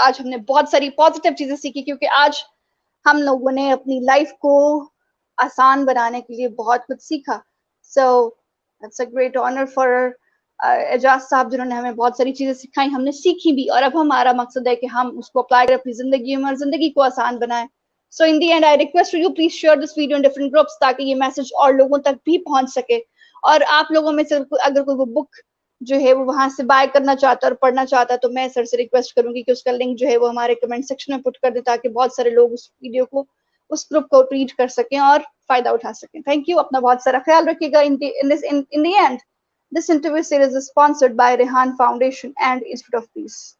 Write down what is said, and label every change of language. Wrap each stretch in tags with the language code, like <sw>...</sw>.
<ur>آج ہم نے بہت ساری پازیٹیو چیزیں سیکھی, کیونکہ آج ہم لوگوں نے اپنی لائف کو آسان بنانے کے لیے بہت کچھ سیکھا.</ur> <en>so it's a great honour for Ijaz sahab,</en> <ur>جنہوں نے ہمیں بہت ساری چیزیں سکھائی, ہم نے سیکھی بھی, اور اب ہمارا مقصد ہے کہ ہم اس کو اپلائی کریں اپنی زندگی میں اور زندگی کو آسان بنائیں.</ur> <en>So in the end, I request you please share this video in different groups</en> <ur>تاکہ یہ میسج اور لوگوں تک بھی پہنچ سکے. اور آپ لوگوں میں سے اگر کوئی بک جو ہے وہ وہاں سے بائی کرنا چاہتا ہے اور پڑھنا چاہتا ہے, تو میں سر سے ریکویسٹ کروں گی کہ اس کا لنک جو ہے وہ ہمارے کمنٹ سیکشن میں پٹ کر دے, تاکہ بہت سارے لوگ اس ویڈیو کو, اس گروپ کو ریڈ کر سکیں اور فائدہ اٹھا سکیں. Thank you. اپنا بہت سارا خیال رکھیے گا.</ur> <en>In the end, this interview series is sponsored by Rehan Foundation and Institute of Peace.</en>